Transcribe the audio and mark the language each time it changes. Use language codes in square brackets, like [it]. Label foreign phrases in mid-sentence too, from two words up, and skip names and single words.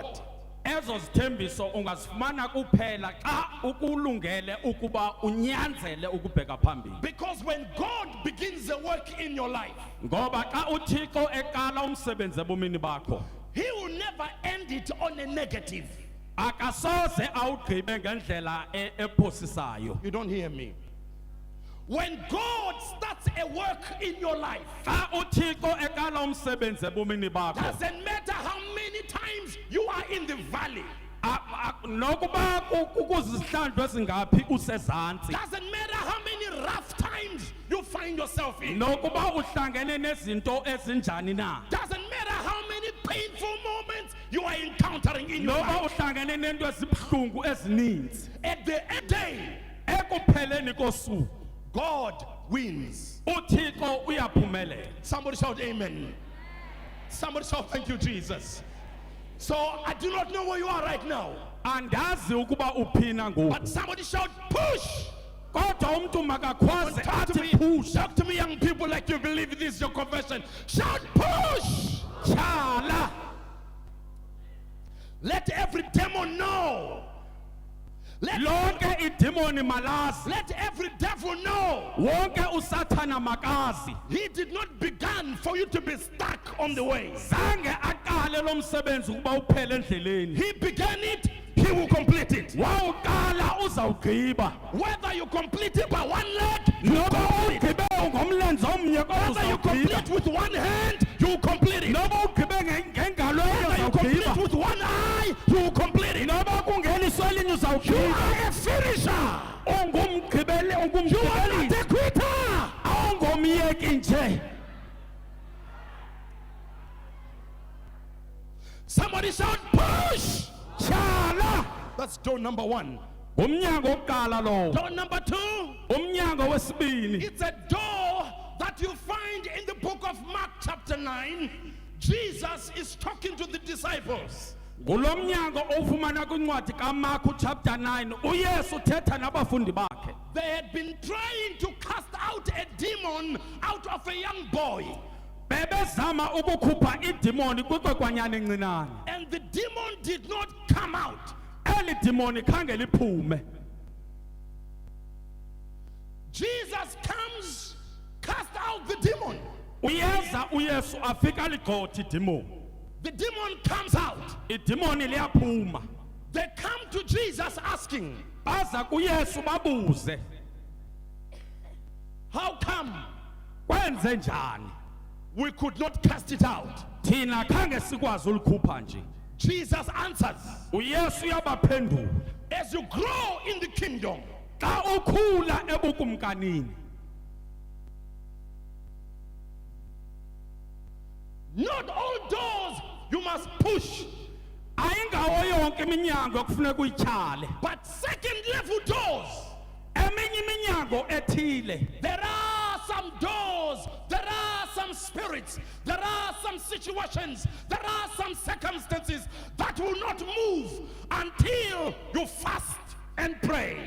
[en] Because when God begins the work in your life, he will never end it on a negative. You don't hear me. When God starts a work in your life, [xh] xa uthixo eqala umsebenzi ebomini bakho [en] doesn't matter how many times you are in the valley, [xh] nokuba kukuzihlandlo ezingaphi usezantsi [en] doesn't matter how many rough times you find yourself in, [xh] nokuba uhlangene nezinto ezinjani na [en] doesn't matter how many painful moments you are encountering in your [xh] noba [en] life, [xh] uhlangene nento ezibuhlungu ezininzi [en] at the end of the day, [xh] ekupheleni kosuku [en] God wins. [xh] uthixo uyaphumelela. [en] Somebody shout amen. Somebody shout thank you, Jesus. So I do not know where you are right now, [xh] Andazi ukuba uphina ngoku [en] but somebody shout push. [xh] kodwa umuntu makakhwaze [en] Talk to [xh] athi [en] me, push talk to me, young people, like you believe this is your confession. Shout push. [xh] tyhala. [en] Let every demon know. [xh] Lonke idimoni malazi, [en] Let every devil know. [xh] wonke usathana makazi. [en] He did not begin for you to be stuck on the way. [xh] Zange aqale lo msebenzi ukuba uphele endleleni. [en] He began it, he will complete it. [xh] Wawuqala uzawugqiba. [en] Whether you complete it by one leg, [xh] Noba ugqibe ngomlenze omnye kodwa [en] whether you [xh] uzawugqiba. [en] complete with one hand, you will complete it. [xh] Noba ugqibe ngengalo enye [en] Whether you complete [xh] uzawugqiba. [en] with one eye, you will complete it. [xh] Noba kungeniswa elinye [en] You [xh] uzawugqiba. [en] are a finisher. [xh] Ungumgqibeli, [en] You are not [xh] ungumgqibelisi. [en] a quitter. [xh] Awungomyeki nje. [en] Somebody shout push. [xh] Tyhala. [en] That's door number one. [xh] Umnyango oqala lo. [en] Door number two, [xh] Umnyango wesibini. [en] it's a door that you find in the book of Mark chapter 9. Jesus is talking to the disciples. [xh] Kulo mnyango ofumana kwincwadi kaMarku chapter 9 uYesu uthetha nabafundi bakhe. [en] They had been trying to cast out a demon out of a young boy, [xh] Bebezama ukukhupha idimoni kwiqwekwanyana encinane. [en] and the demon did not come out. [xh] Eli dimoni khange liphume. [en] Jesus comes, cast out the demon. [xh] Uyeza uYesu afika ligxotha idimoni. [en] The demon comes out. [xh] Idimoni liyaphuma. [en] They come to Jesus asking, [xh] Baza kuYesu babuze, [en] how come [xh] kwenze njani? [en] we could not cast it out? [xh] Thina khange sikwazi ulikhupha nje. [en] Jesus answers, [xh] uYesu uyabaphendula, [en] as you grow in the kingdom, [xh] xa ukhula ebukumkanini, [en] not all doors you must push, [xh] ayingawo yonke iminyango ekufuneka uyityhale. [en] but second level doors. [xh] Eminye iminyango ethile, [en] There are some doors, there are some spirits, there are some situations, there are some circumstances that will not move until you fast and pray.